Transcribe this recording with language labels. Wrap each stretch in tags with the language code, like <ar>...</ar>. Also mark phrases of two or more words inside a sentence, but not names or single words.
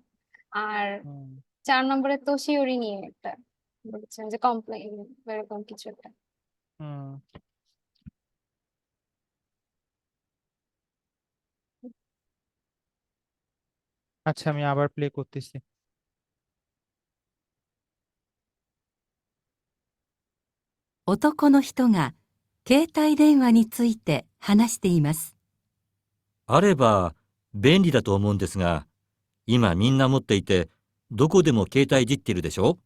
<bn>আর হুম, 4 নম্বরে তোশিওরি নিয়ে একটা বলেছেন যে কমপ্লেইন এরকম কিছু একটা। হুম। আচ্ছা, আমি আবার প্লে করতেছি।</bn> <ja>男の人が携帯電話について話しています。あれば便利だと思うんですが、今みんな持っていて、どこでも携帯いじってるでしょ？</ja>